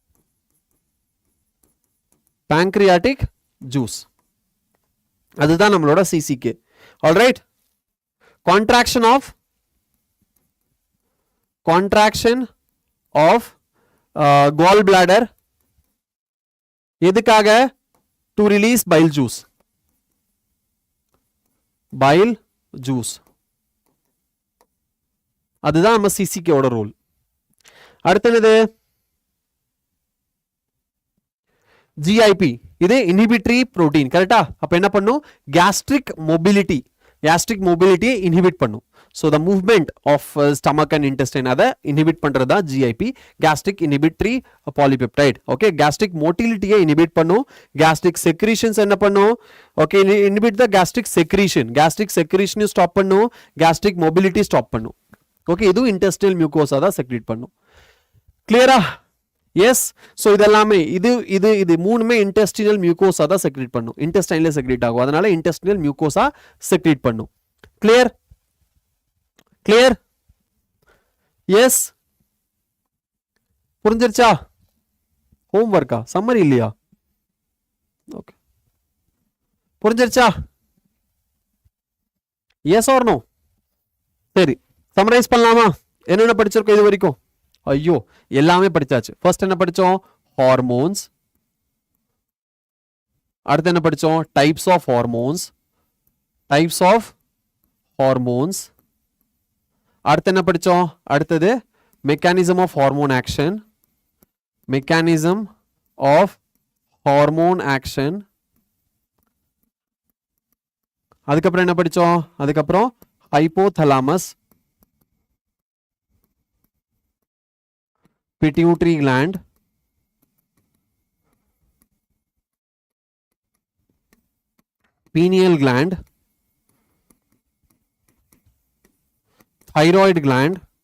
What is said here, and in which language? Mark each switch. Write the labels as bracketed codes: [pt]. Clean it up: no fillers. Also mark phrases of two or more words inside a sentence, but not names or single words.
[ta] அதுதான் நம்மளோட CCK. [en] All right, contraction of gall bladder எதுக்காக? to release bile juice. [ta] அதுதான் நம்ம CCK ஓட ரோல். அடுத்தது GIP. இது [en] inhibitory protein. [ta] கரெக்டா? அப்ப என்ன பண்ணும்? [en] gastric mobility inhibit பண்ணும். So the movement of stomach and intestine அதை inhibit பண்றதா GIP, gastric inhibitory polypeptide. Okay, gastric motility inhibit பண்ணும், gastric secretions [ta] என்ன பண்ணும், [en] okay, inhibit the gastric secretion stop பண்ணும், gastric mobility stop பண்ணும். Okay, இது intestinal mucosa தான் secrete பண்ணும். Clear-ஆ? Yes, so [ta] இதெல்லாமே இது மூணுமே [en] intestinal mucosa தான் secrete பண்ணும், intestine secrete [ta] ஆகும், அதனால [en] intestinal mucosa secrete பண்ணும். Clear? [ta] Yes, புரிஞ்சிருச்சா? [en] homework summary இல்லையா? Okay, புரிஞ்சிருச்சா? Yes or no? [ta] சரி, summarize பண்ணலாமா? என்னென்ன படிச்சிருக்கோம் இது வரைக்கும்? ஐயோ, எல்லாமே படிச்சாச்சு. ஃபர்ஸ்ட் என்ன படிச்சோம்? ஹார்மோன்ஸ். அடுத்து என்ன படிச்சோம்? [en] types of hormones. [ta] அடுத்து என்ன படிச்சோம்? [en] அடுத்தது mechanism of hormone action. [ta] அதுக்கப்புறம் என்ன படிச்சோம்? அதுக்கப்புறம் ஹைப்போதலாமஸ், [en] Pituitary gland, pineal gland, thyroid gland,